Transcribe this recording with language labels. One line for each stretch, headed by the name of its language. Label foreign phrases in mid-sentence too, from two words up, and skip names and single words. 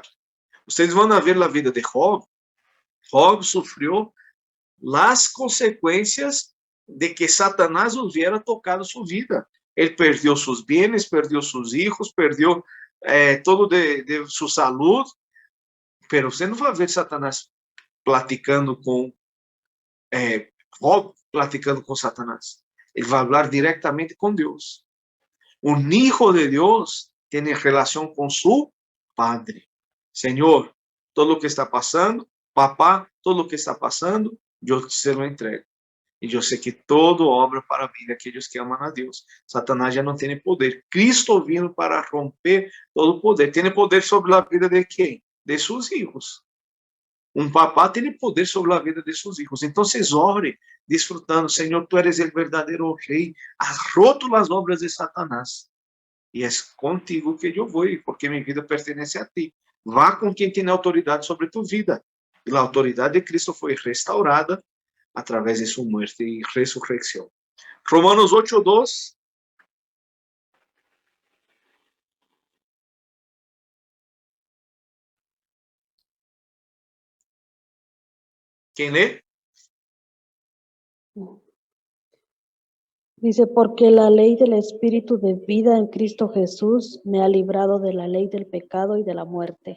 Spanish: Ustedes van a ver la vida de Job. Job sufrió las consecuencias de que Satanás hubiera tocado su vida. Él perdió sus bienes, perdió sus hijos, perdió todo de su salud, pero
Portuguese: você não vai ver Satanás platicando com Job, platicando com Satanás. Ele vai falar diretamente com Deus.
Spanish: Un hijo de Dios tiene relación con su Padre. Señor, todo lo que está pasando, papá, todo lo que está pasando, yo se lo entrego.
Portuguese: E eu sei que todo obra para a vida aqueles que amam a Deus. Satanás já não tem poder. Cristo vindo para romper todo o poder. Tem poder sobre a vida de quem? De seus filhos. Um papá tem poder sobre a vida de seus filhos. Então, ore, disfrutando. Senhor,
Spanish: tu eres
Portuguese: o verdadeiro rei.
Spanish: Has roto
Portuguese: as obras de Satanás. E é contigo que eu vou, porque minha vida pertence a ti. Vá com quem tem autoridade sobre tu vida. E a autoridade de Cristo foi restaurada
Spanish: a través de su muerte y resurrección. Romanos 8:2. ¿Quién lee? Dice, porque la ley del Espíritu de vida en Cristo Jesús me ha librado de la ley del pecado y de la muerte.